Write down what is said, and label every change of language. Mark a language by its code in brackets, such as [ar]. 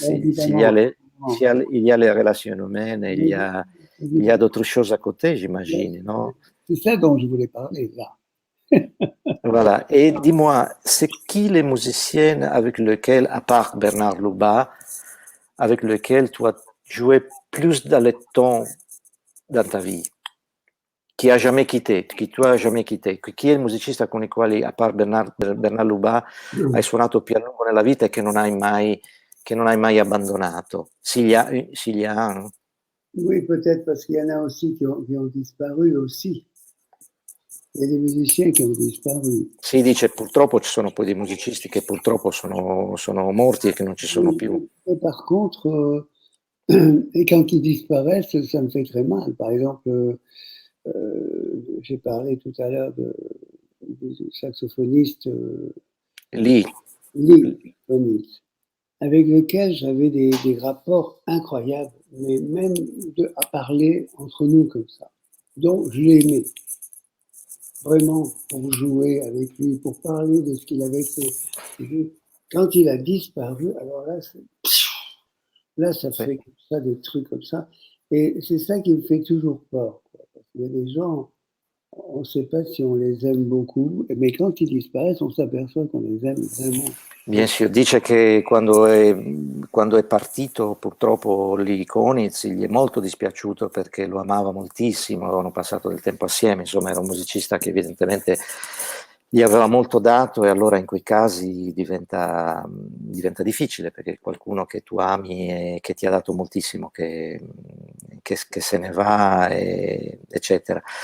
[fr] Il y a les relations humaines, il y a d'autres choses à côté, j'imagine, non? C'est ça dont je voulais parler, là. Voilà. Et dis-moi, c'est qui les musiciens avec lesquels, à part Bernard Luba, avec lesquels tu as joué plus dans le temps dans ta vie? [it] Chi ha [fr] jamais quitté, [it] chi tu hai jamais quitté, chi è il musicista con i quali, [fr] a part [it] Bernard Luba, hai suonato più a lungo nella vita e che non hai mai abbandonato? [fr] S'il y a, hein? Oui, peut-être parce qu'il y en a aussi qui ont disparu aussi. Il y a des musiciens qui ont disparu. [it] Si dice purtroppo ci sono poi dei musicisti che purtroppo sono morti e che non ci sono più. [fr] Et par contre, et quand ils disparaissent, ça me fait très mal. Par exemple, j'ai parlé tout à l'heure du saxophoniste Lee, avec lequel j'avais des rapports incroyables, mais même à parler entre nous comme ça. Donc je l'aimais vraiment pour jouer avec lui, pour parler de ce qu'il avait fait. Quand il a disparu, alors là ça fait comme ça, des trucs comme ça. Et c'est ça qui me fait toujours peur, quoi. Parce qu'il y a des gens, on ne sait pas si on les aime beaucoup, mais quand ils disparaissent, on s'aperçoit qu'on les aime vraiment. Bien sûr, [it] dice che quando è partito purtroppo Lee Konitz gli è molto dispiaciuto perché lo amava moltissimo, avevano passato del tempo assieme, insomma era un musicista che evidentemente gli aveva molto dato e allora in quei casi diventa difficile perché qualcuno che tu ami e che ti ha dato moltissimo che se ne va, eccetera.